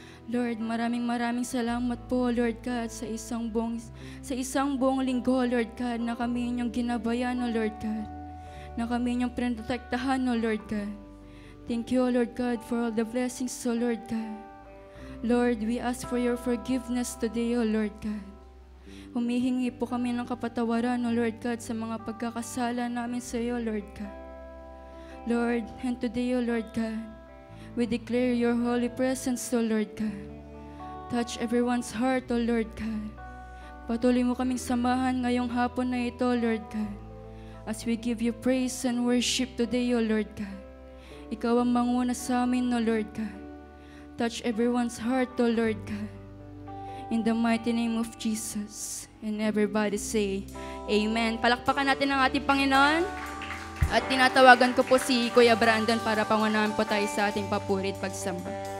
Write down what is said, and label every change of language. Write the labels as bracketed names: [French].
[Filipino] Lord, maraming salamat po, Lord God, sa isang buong linggo, Lord God, na kami inyong ginabayan, O Lord God, na kami inyong pinotektahan, O Lord God. [English] Thank you, O Lord God, for all the blessings, O Lord God. Lord, we ask for your forgiveness today, O Lord God. [Filipino] Humihingi po kami ng kapatawaran, O Lord God, sa mga pagkakasala namin sa iyo, Lord God. [English] Lord, and today, O Lord God, we declare your holy presence, O Lord God. Touch everyone's heart, O Lord God. [Filipino] Patuloy mo kaming samahan ngayong hapon na ito, [English] Lord God, as we give you praise and worship today, O Lord God. [Filipino] Ikaw ang manguna sa amin, O Lord God. [English] Touch everyone's heart, O Lord God. In the mighty name of Jesus. And everybody say, Amen. [Filipino] Palakpakan natin ang ating Panginoon. At tinatawagan ko po si Kuya Brandon para pangunahan po tayo sa ating papuri at pagsamba.